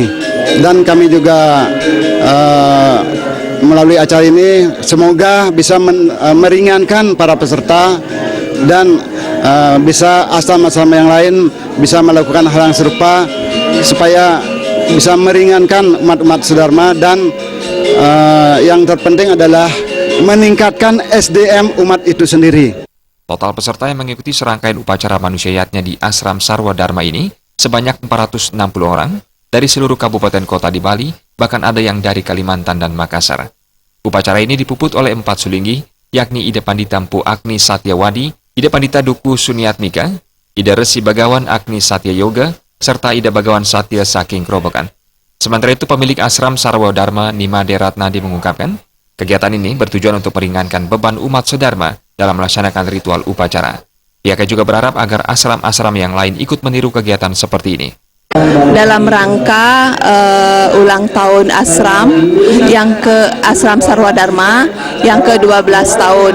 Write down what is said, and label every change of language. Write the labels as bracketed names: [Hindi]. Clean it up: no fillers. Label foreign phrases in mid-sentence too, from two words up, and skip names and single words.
[Indonesian] Dan kami juga melalui acara ini semoga bisa meringankan para peserta dan bisa ashram-ashram yang lain bisa melakukan hal yang serupa supaya bisa meringankan umat-umat sedharma dan yang terpenting adalah meningkatkan SDM umat itu sendiri. Total peserta yang mengikuti serangkaian upacara manusiaatnya di Ashram Sarwa Dharma ini sebanyak 460 orang dari seluruh kabupaten kota di Bali, bahkan ada yang dari Kalimantan dan Makassar. Upacara ini dipuput oleh 4 sulinggi, yakni Ida Pandita Mpu Agni Satyawadi, Ida Pandita Duku Suniatmika, Ida Resi Bagawan Agni Satya Yoga, serta Ida Bagawan Satya Saking Krobokan. Sementara itu pemilik Ashram Sarwa Dharma Nimade Ratnadi mengungkapkan, kegiatan ini bertujuan untuk meringankan beban umat sedharma dalam melaksanakan ritual upacara. Pihaknya juga berharap agar ashram-ashram yang lain ikut meniru kegiatan seperti ini. Dalam rangka ulang tahun ashram Ashram Sarwa Dharma yang ke-12 tahun.